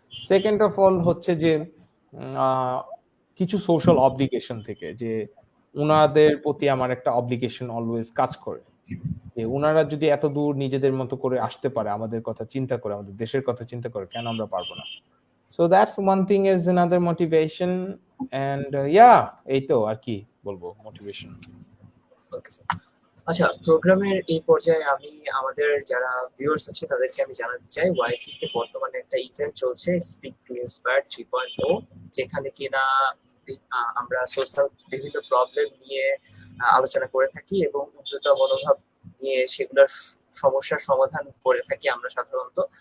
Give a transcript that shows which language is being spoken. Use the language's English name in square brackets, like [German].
[English] second of all [Bangla] হচ্ছে যে কিছু সোশ্যাল অব্লিগেশন থেকে, যে ওনাদের প্রতি আমার একটা অব্লিগেশন অলওয়েজ কাজ করে, যে ওনারা যদি এত দূর নিজেদের মতো করে আসতে পারে, আমাদের কথা চিন্তা করে, আমাদের দেশের কথা চিন্তা করে, কেন আমরা পারবো না? [English] So that's one thing is another motivation, and yeah, [Bangla] এই তো আর কি বলবো মোটিভেশন। [English] okay sir, [Bangla] আচ্ছা, প্রোগ্রামের এই পর্যায়ে আমি আমাদের যারা ভিউয়ার্স আছে তাদেরকে আমি জানাতে চাই, ওয়াইসিস তে বর্তমানে একটা ইভেন্ট চলছে, স্পিক টু ইন্সপায়ার 3.0, যেখানে কিনা আমরা সোশ্যাল বিভিন্ন প্রবলেম নিয়ে আলোচনা করে থাকি এবং উদ্যোক্তা মনোভাব নিয়ে সেগুলোর সমস্যার সমাধান করে থাকি আমরা সাধারণত।